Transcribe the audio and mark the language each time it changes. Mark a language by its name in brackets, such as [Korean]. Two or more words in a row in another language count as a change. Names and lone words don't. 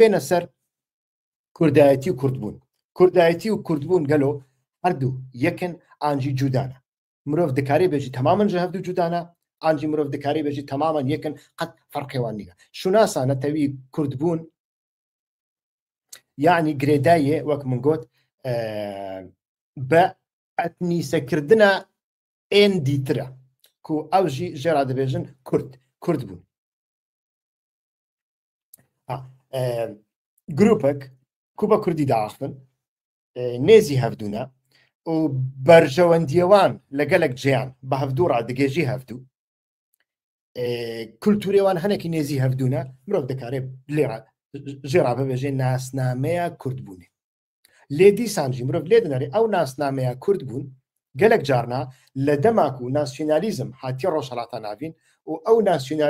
[Kurdish] bêne ser kurdayetî û kurdbûn kurdayetî û kurdbûn gelo herdû yekin an jî cuda ne mirov dikarê bêjî temamen ji hevdû cuda ne an jî mirov dikarê bêjî temamen yekin qet ferqê wan nîye şûnasa netewî kurdbûn yani girêdayê wek min got bi etnîsekirina ên dîtir e ku ew jî jêra dibêjin kurd bûn grupek ku bi kurdî diaxivin nêzî hevdû ne و بەرژەوەندیەوان لەگەلک جیان بە هەفتوو ڕادگەێژی هەفتوو کولتوریێوان هەنێکی نێزی هەفتوونە مرۆڤ دەکارێت لێرە ژێرا ببێژێ ناسنامەیە کوردبوونێ لێ دیسانجی مرۆڤ لێ دەنەرێ ئەو ناسنامەیە کورد بوون گەلک جارنا لە دەماک و ناسیۆنالیزم هاتی ڕۆژهەڵاتە ناوین و ئەو ناسیۆنالیزمژی